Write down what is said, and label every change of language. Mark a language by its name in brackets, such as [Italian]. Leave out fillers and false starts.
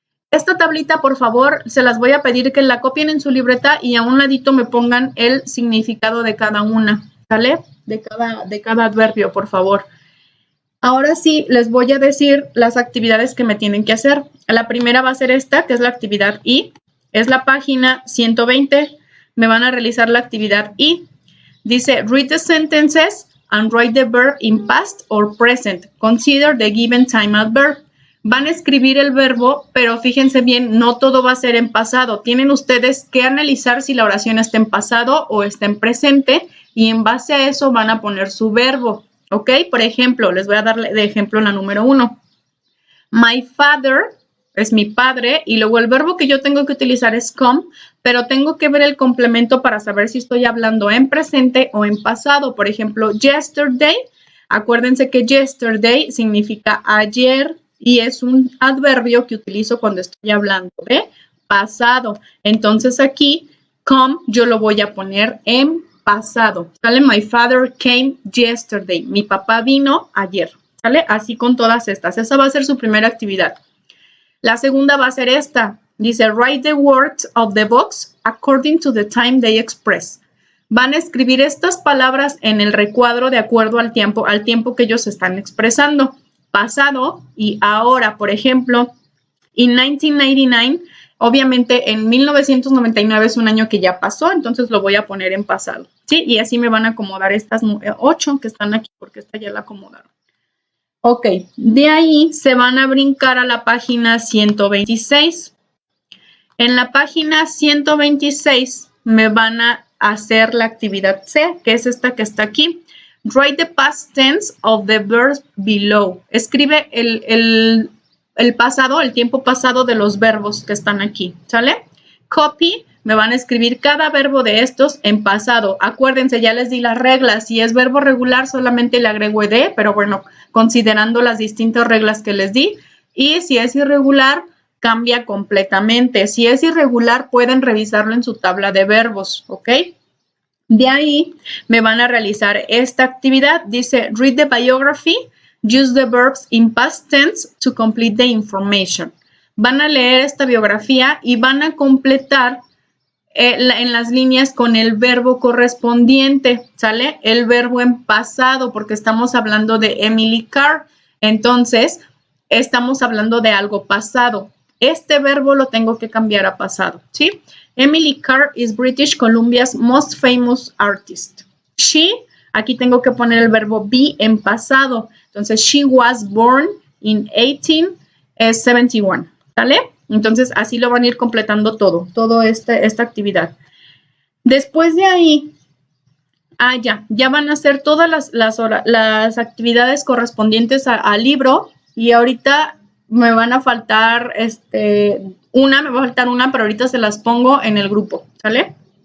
[Spanish] Esta tablita, por favor, se las voy a pedir que la copien en su libreta y a un ladito me pongan el significado de cada una, ¿sale? De cada adverbio, por favor. Ahora sí, les voy a decir las actividades que me tienen que hacer. La primera va a ser esta, que es la actividad I. Es la página 120. Me van a realizar la actividad I. [English] Dice, read the sentences and write the verb in past or present. Consider the given time adverb. [Spanish] Van a escribir el verbo, pero fíjense bien, no todo va a ser en pasado. Tienen ustedes que analizar si la oración está en pasado o está en presente y en base a eso van a poner su verbo, ¿ok? Por ejemplo, les voy a dar de ejemplo la número 1. My father es mi padre y luego el verbo que yo tengo que utilizar es come, pero tengo que ver el complemento para saber si estoy hablando en presente o en pasado. Por ejemplo, yesterday, acuérdense que yesterday significa ayer, y es un adverbio que utilizo cuando estoy hablando de pasado. Entonces aquí, come, yo lo voy a poner en pasado. ¿Sale? [English] My father came yesterday. [Spanish] Mi papá vino ayer. ¿Sale? Así con todas estas. Esa va a ser su primera actividad. La segunda va a ser esta. [English] Dice, write the words of the box according to the time they express. [Spanish] Van a escribir estas palabras en el recuadro de acuerdo al tiempo que ellos están expresando. Pasado y ahora, por ejemplo, in 1999, obviamente en 1999 es un año que ya pasó, entonces lo voy a poner en pasado, ¿sí? Y así me van a acomodar estas 8 que están aquí, porque esta ya la acomodaron. Ok, de ahí se van a brincar a la página 126. En la página 126 me van a hacer la actividad C, que es esta que está aquí. [English] Write the past tense of the verbs below. [Spanish] Escribe el pasado, el tiempo pasado de los verbos que están aquí, ¿sale? Copy, me van a escribir cada verbo de estos en pasado. Acuérdense, ya les di las reglas. Si es verbo regular, solamente le agrego ed, pero bueno, considerando las distintas reglas que les di. Y si es irregular, cambia completamente. Si es irregular, pueden revisarlo en su tabla de verbos, ¿ok? De ahí me van a realizar esta actividad. [English] Dice, read the biography, use the verbs in past tense to complete the information. [Spanish] Van a leer esta biografía y van a completar en las líneas con el verbo correspondiente, ¿sale? El verbo en pasado, porque estamos hablando de Emily Carr. Entonces, estamos hablando de algo pasado. Este verbo lo tengo que cambiar a pasado, ¿sí? [English] Emily Carr is British Columbia's most famous artist. [Spanish] She, aquí tengo que poner el verbo be en pasado. Entonces, [English] she was born in 1871, ¿sale? [Spanish] Entonces, así lo van a ir completando toda esta actividad. Después de ahí, ya van a hacer todas las actividades correspondientes al libro y ahorita me van a faltar me va a faltar una, pero ahorita se las pongo en el grupo, ¿sale?